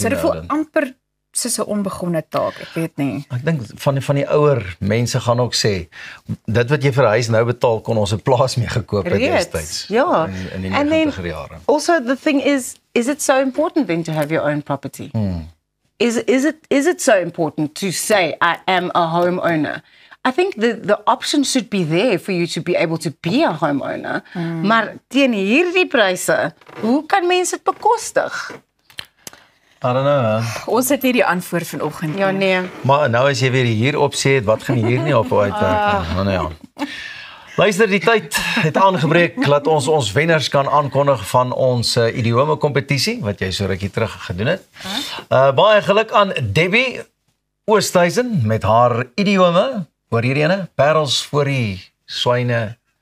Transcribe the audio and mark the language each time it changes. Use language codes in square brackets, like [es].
[af] So dit voel amper soos 'n onbegonne taak, ek weet nie. Ek dink van die ouer mense gaan ook sê, dit wat jy vir huis nou betaal, kon ons 'n plaas mee gekoop het destyds. Ja. In die 90er jare. [en] Also the thing is it so important then to have your own property? Is it so important to say I am a homeowner? I think the option should be there for you to be able to be a homeowner. [af] Maar teen hierdie pryse, hoe kan mense dit bekostig? [en] I don't know. [af] Ons het nie die antwoord vanoggend. Ja, nee. Maar nou as jy weer hier op sê, wat gaan hier nie op uitwerk nie. Nou ja. Luister, die tyd het aangebreek dat ons wenners kan aankondig van ons idiome kompetisie wat jy so rukkie terug gedoen het. Baie geluk aan Debbie Oosthuizen met haar idiome. Hoor hierdie ene, parels voor die swyne.